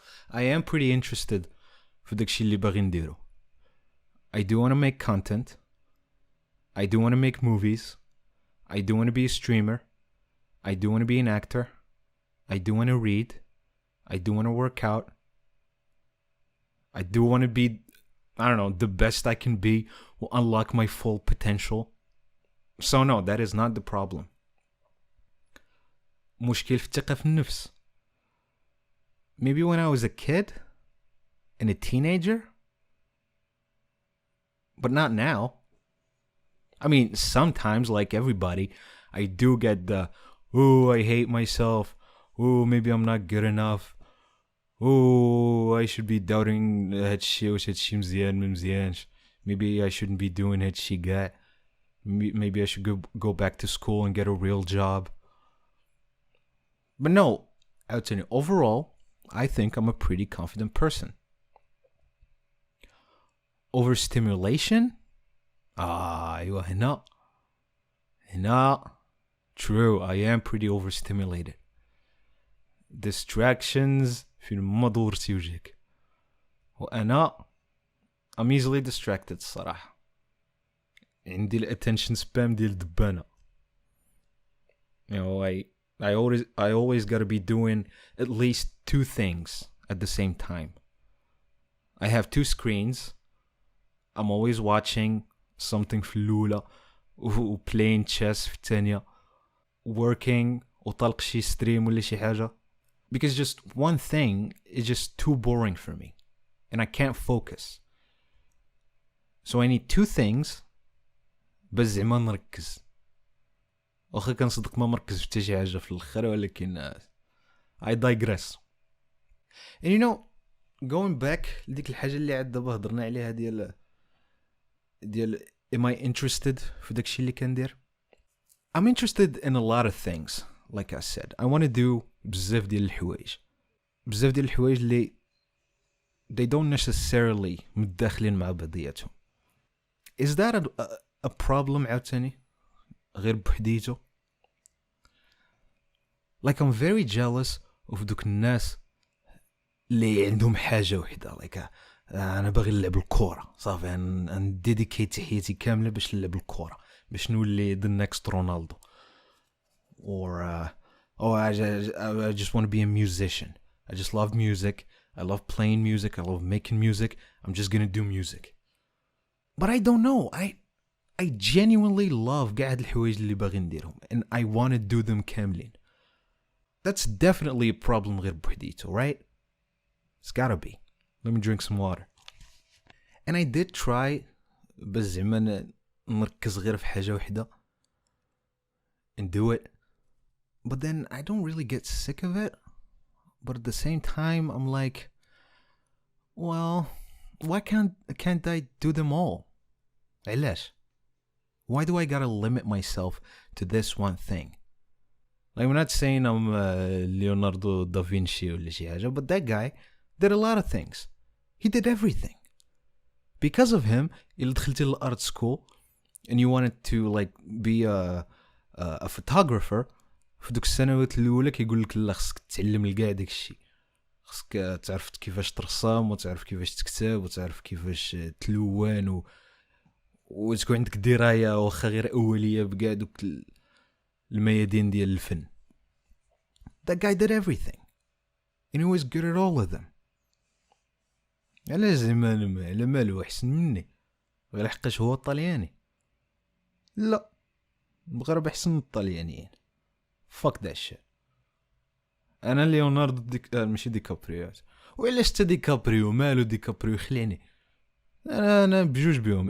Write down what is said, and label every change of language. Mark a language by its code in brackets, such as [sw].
[en] I am pretty interested [ar] في داكشي اللي باغي نديرو. [en] I do want to make content. I do want to make movies. I do want to be a streamer. I do want to be an actor. I do want to read. I do want to work out. I do want to be, I don't know, the best I can be, will unlock my full potential. So no, that is not the problem. [ar] مشكل في الثقة في النفس. [en] Maybe when I was a kid and a teenager, but not now. I mean, sometimes, like everybody, I do get the, oh, I hate myself. Oh, maybe I'm not good enough. Oh, I should be doubting [ar] هادشي واش هادشي مزيان ما مزيانش. [en] Maybe I shouldn't be doing [ar] هادشي كاع. [en] Maybe I should go back to school and get a real job. But no, I would say overall, I think I'm a pretty confident person. [ar] Overstimulation? أيوة هنا [en] True, I am pretty overstimulated. [ar] Distractions فين ما دورتي وجهك. وأنا [en] I'm easily distracted [ar] الصراحة. عندي الاتنشن سبام ديال دبانة. [en] You know, I always gotta be doing at least 2 things at the same time. I have 2 screens. I'm always watching something [ar] في الأولى [en] و playing chess [ar] في الثانية. Working وطلق شي stream ولا شي حاجة. [en] Because just one thing is just too boring for me. And I can't focus. So I need 2 things [ar] بس زعما نركز. واخا كنصدق ما مركز حتى شي حاجة في الآخر ولكن [en] I digress. And you know, going back [ar] لديك الحاجة اللي عاد دابا هضرنا عليها ديال [en] am I interested [ar] في داكشي اللي كندير. [en] I'm interested in a lot of things. Like I said, I want to do [ar] بزاف ديال الحوايج اللي [en] they don't necessarily [ar] متداخلين مع بعضياتهم. [en] Is that a problem [ar] عاوتاني غير بحديته؟ [en] Like I'm very jealous of [ar] دوك الناس اللي عندهم حاجة وحدة. Like أنا باغي نلعب الكورة صافي نديديكيت حياتي كاملة باش نلعب الكورة باش نولي [en] the next Ronaldo. Or I just want to be a musician. I just love music. I love playing music. I love making music. I'm just gonna do music. But I don't know. I genuinely love [ar] قاعد الحوايج اللي باغي نديرهم [en] and I want to do them [ar] كاملين. [en] That's definitely a problem [ar] غير بوحديته, [en] right? It's gotta be. Let me drink some water. And I did try [ar] بس زعما نركز غير في حاجة وحدة [en] and do it. But then I don't really get sick of it. But at the same time, I'm like, well, why can't I do them all? [ar] علاش? [en] Why do I gotta limit myself to this one thing? Like, I'm not saying I'm Leonardo da Vinci or [ar] شي حاجة, [en] but that guy did a lot of things. He did everything. Because of him, [ar] إلا دخلتي للart school [en] and you wanted to like be a photographer, [ar] في دوك السنوات الاولى كيقول لك لا خصك تتعلم كاع داك الشيء. خصك تعرف كيفاش ترسم وتعرف كيفاش تكتب وتعرف كيفاش تلون وتكون عندك درايه واخا غير اوليه بكاع دوك الميادين ديال الفن. [en] That guy did everything and he was good at all of them. [ar] علاش زعما على مالو احسن مني غير حقاش هو طلياني؟ لا، المغرب احسن من الطليانيين. [en] fuck that shit. [ar] انا ليوناردو ماشي ديكابريو. وعلاش تا ديكابريو؟ مالو ديكابريو؟ خليني انا بجوج بهم.